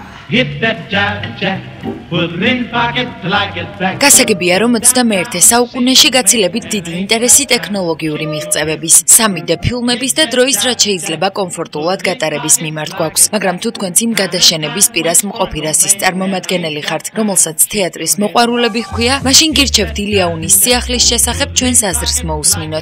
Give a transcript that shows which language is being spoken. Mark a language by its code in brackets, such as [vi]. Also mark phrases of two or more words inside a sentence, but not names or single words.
[en] Hit that jive jack, put it in pocket till I get back. [ka] გასაგებია, რომ 21 საუკუნეში გაცილებით დიდი ინტერესი ტექნოლოგიური მიღწევების, 3D ფილმების და დროის რაც შეიძლება კომფორტულად გატარების მიმართ გვაქვს. მაგრამ თუ თქვენც იმ გადაშენების პირას მყოფი რასის წარმომადგენელი ხართ, რომელსაც თეატრის მოყვარულები ჰქვია, მაშინ გირჩევთ ილიაუნის სიახლის შესახებ ჩვენს აზრს მოусმინოთ.